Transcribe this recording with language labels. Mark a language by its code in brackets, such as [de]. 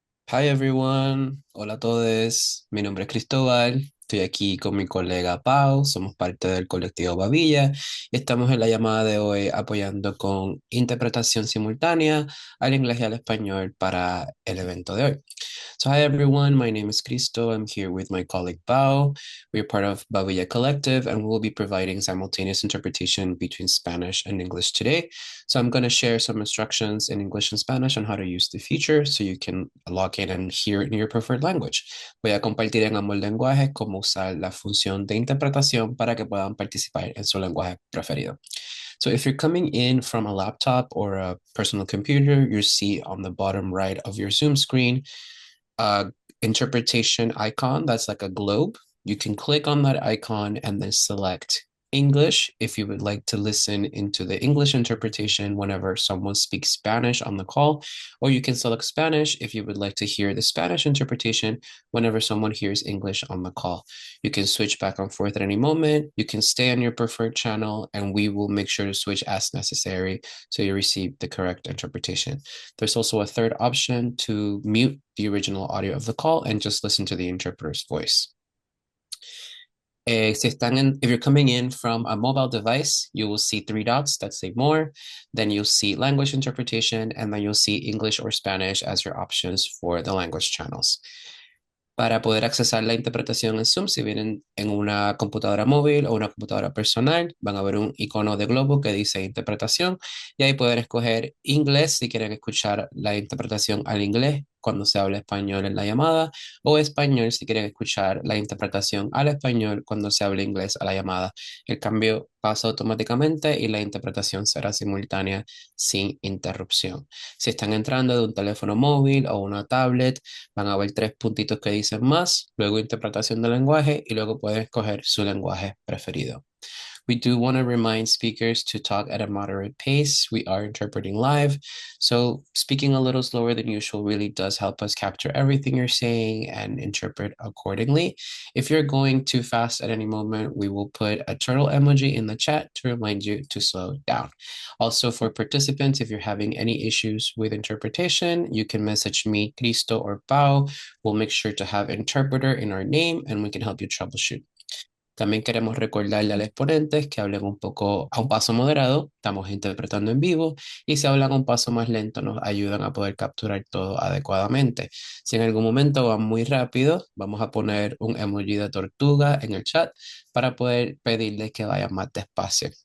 [en] Hi everyone, [es] hola a todos, mi nombre es Cristóbal, estoy aquí con mi colega Pau, somos parte del colectivo Babilla y estamos en la llamada de hoy apoyando con interpretación simultánea al inglés y al español para el evento de hoy. [en] So hi everyone, my name is Cristo, I'm here with my colleague Pau. We're part of Babilla Collective and we'll be providing simultaneous interpretation between Spanish and English today. So I'm going to share some instructions in English and Spanish on how to use the feature so you can log in and hear it in your preferred language. Voy a compartir en ambos lenguajes cómo usar la función de interpretación para que puedan participar en su lenguaje preferido. So if you're coming in from a laptop or a personal computer, you see on the bottom right of your Zoom screen a interpretation icon that's like a globe. You can click on that icon and then select English if you would like to listen into the English interpretation whenever someone speaks Spanish on the call, or you can select Spanish if you would like to hear the Spanish interpretation whenever someone hears English on the call. You can switch back and forth at any moment. You can stay on your preferred channel, and we will make sure to switch as necessary so you receive the correct interpretation. There's also a third option to mute the original audio of the call and just listen to the interpreter's voice. If you're coming in from a mobile device, you will see three dots that say more. Then you'll see language interpretation, and then you'll see English or Spanish as your options for the language channels. [es] Para poder accesar la interpretación en Zoom, si vienen en una computadora móvil o una computadora personal, van a ver un icono de globo que dice interpretación y ahí pueden escoger inglés si quieren escuchar la interpretación al inglés cuando se habla español en la llamada o español si quieren escuchar la interpretación al español cuando se habla inglés a la llamada. El cambio pasa automáticamente y la interpretación será simultánea sin interrupción. Si están entrando de un teléfono móvil o una tablet, van a ver tres puntitos que dicen más, luego interpretación del lenguaje y luego pueden escoger su lenguaje preferido. [en] We do want to remind speakers to talk at a moderate pace. We are interpreting live, so speaking a little slower than usual really does help us capture everything you're saying and interpret accordingly. If you're going too fast at any moment, we will put a turtle emoji in the chat to remind you to slow down. Also, for participants, if you're having any issues with interpretation, you can message me, Cristo, or Pau. We'll make sure to have interpreter in our name and we can help you troubleshoot. [es] También queremos recordarle a los exponentes que hablen un poco a un paso moderado, estamos interpretando en vivo, y si hablan a un paso más lento nos ayudan a poder capturar todo adecuadamente. Si en algún momento van muy rápido, vamos a poner un emoji de tortuga en el chat para poder pedirles que vayan más despacio.